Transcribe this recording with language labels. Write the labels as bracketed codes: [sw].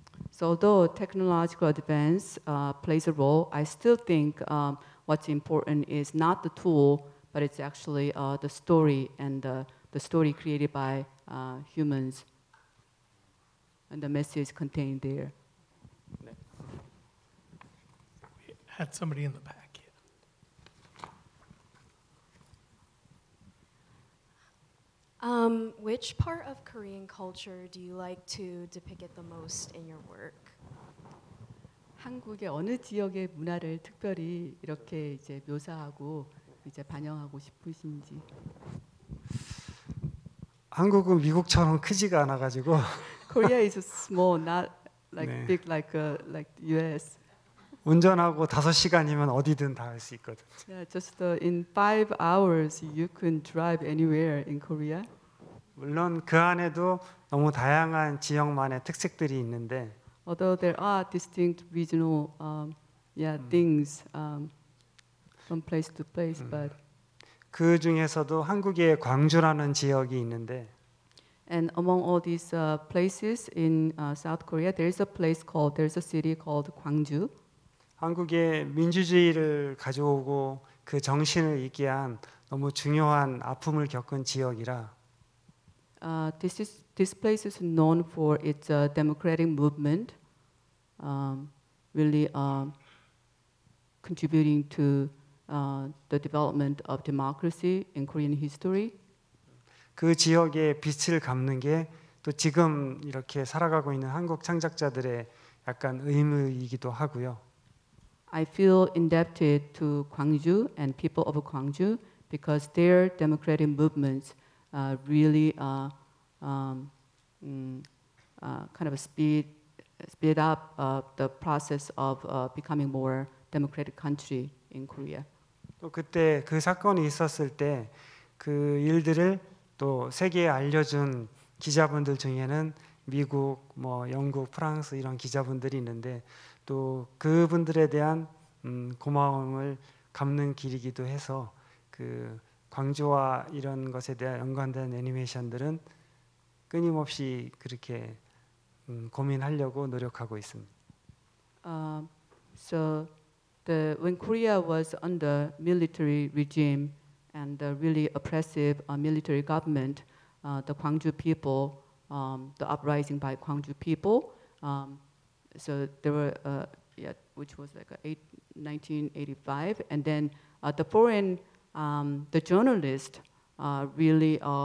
[en] So although technological advance plays a role, I still think what's important is not the tool, but it's actually the story and the story created by humans and the message contained there. Had somebody in the back. Which part of Korean culture do you like to depict it the most in your work? [ko] 한국의 어느 지역의 문화를 특별히 이렇게 이제 묘사하고 이제 반영하고 싶으신지. 한국은 미국처럼 크지가 않아 가지고 [en] Korea is small, not like [ko] 네. [en] big like US. [ko] 운전하고 5시간이면 어디든 다 할 수 있거든. [en] Yeah, just in 5 hours you can drive anywhere in Korea. [ko] 물론 그 안에도 너무 다양한 지역만의 특색들이 있는데 [en] Although there are distinct regional things from place to place, but [ko] 그 중에서도 한국의 광주라는 지역이 있는데 [en] and among all these places in South Korea, there's a city called Gwangju. [ko] 한국의 민주주의를 가져오고 그 정신을 있게 한 너무 중요한 아픔을 겪은 지역이라 [en] This place is known for its democratic movement, really contributing to the development of democracy in Korean history. [ko] 그 지역에 빛을 갚는 게 또 지금 이렇게 살아가고 있는 한국 창작자들의 약간 의무이기도 하고요. [en] I feel indebted to Gwangju and people of Gwangju because their democratic movements really kind of speed up the process of becoming more democratic country in Korea. [ko] 또 그때 그 사건이 있었을 때 그 일들을 또 세계에 알려준 기자분들 중에는 미국, 뭐 영국, 프랑스 이런 기자분들이 있는데 또 그분들에 대한 고마움을 갚는 길이기도 해서 그 광주와 이런 것에 대한 연관된 애니메이션들은 끊임없이 그렇게 고민하려고 노력하고 있습니다. [en] So when Korea was under military regime and the really oppressive military government, the Gwangju people, the uprising by Gwangju people, so there were, which was like 1985, and then the foreign, the journalists really